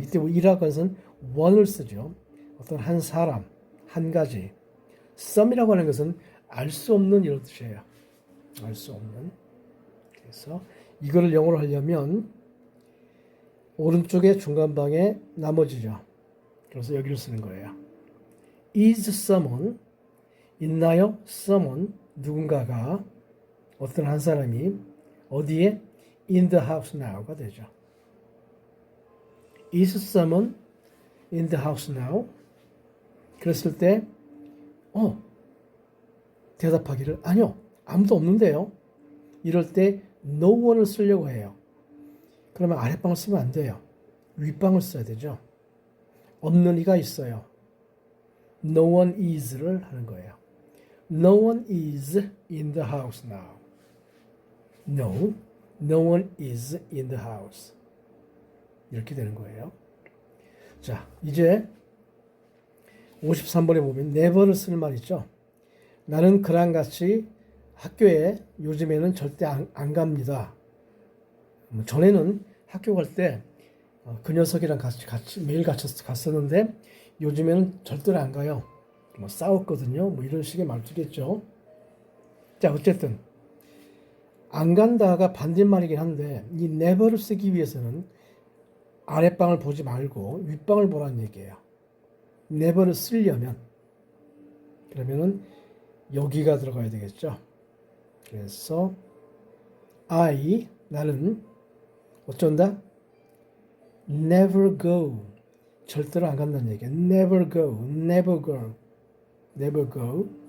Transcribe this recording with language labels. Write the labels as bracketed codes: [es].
[ko] 이때 이라고 해서는 one을 쓰죠. 어떤 한 사람, 한 가지. some이라고 하는 것은 알 수 없는 이런 뜻이에요. 알 수 없는. 그래서 이거를 영어로 하려면 오른쪽에 중간방에 나머지죠. 그래서 여기를 쓰는 거예요. [en] is someone [ko] 있나요? someone 누군가가 어떤 한 사람이 어디에 [en] in the house now [ko] 가 되죠. [en] is someone in the house now? [ko] 그랬을 때 대답하기를 아니요. 아무도 없는데요. 이럴 때 no one을 쓰려고 해요. 그러면 아랫방을 쓰면 안 돼요. 윗방을 써야 되죠. 없는 이가 있어요. [en] No one is를 [ko] 하는 거예요. [en] No one is in the house now. No, no one is in the house. [ko] 이렇게 되는 거예요. 자, 이제 53번에 보면 never를 쓰는 말 있죠. 나는 그랑 같이 학교에 요즘에는 절대 안 갑니다. 전에는 학교 갈 때 그 녀석이랑 같이 매일 갔었는데 요즘에는 절대로 안 가요. 뭐 싸웠거든요. 뭐 이런 식의 말투겠죠. 자, 어쨌든 안 간다가 반대말이긴 한데 이 never를 쓰기 위해서는 아랫방을 보지 말고 윗방을 보라는 얘기예요. never를 쓰려면 그러면은 여기가 들어가야 되겠죠. 그래서 나는 어쩐다? [en] never go [ko] 절대로 안 간다는 얘기야. [en] never go, never go, never go.